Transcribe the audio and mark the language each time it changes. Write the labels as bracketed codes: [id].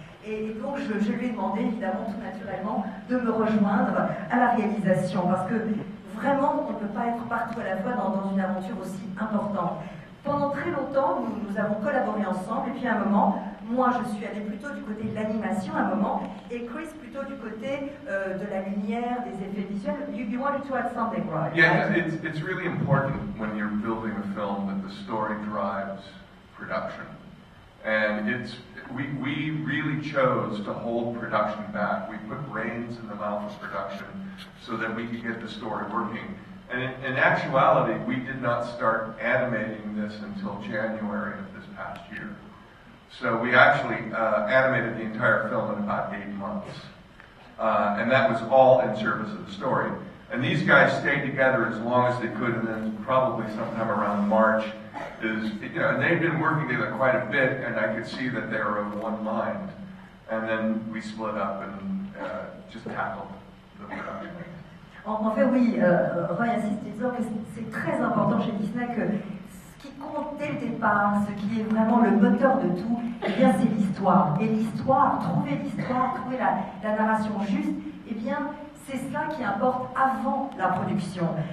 [fr] Et donc je lui ai demandé, évidemment, tout naturellement, de me rejoindre à la réalisation, parce que vraiment, on ne peut pas être partout à la fois dans une aventure aussi importante. Pendant très longtemps, nous avons collaboré ensemble, et puis à un moment, moi je suis allée plutôt du côté de l'animation à un moment, et Chris plutôt du côté de la lumière, des effets visuels. [en] You wanted to add something, right? Yeah, it's really important when you're building a film that the story drives production. And we really chose to hold production back. We put reins in the mouth of production so that we could get the story working. And in actuality, we did not start animating this until January of this past year. So we actually animated the entire film in about 8 months. And that was all in service of the story. And these guys stayed together as long as they could, and then probably sometime around March and they've been working together quite a bit, and I could see that they were of one mind. And then we split up and just tackled the production. [fr] En fait, oui, Roy insiste en disant que c'est très important chez Disney que ce qui compte dès le départ, ce qui est vraiment le moteur de tout, eh bien, c'est l'histoire. Et l'histoire, trouver la narration juste, eh bien, c'est cela qui importe avant la production.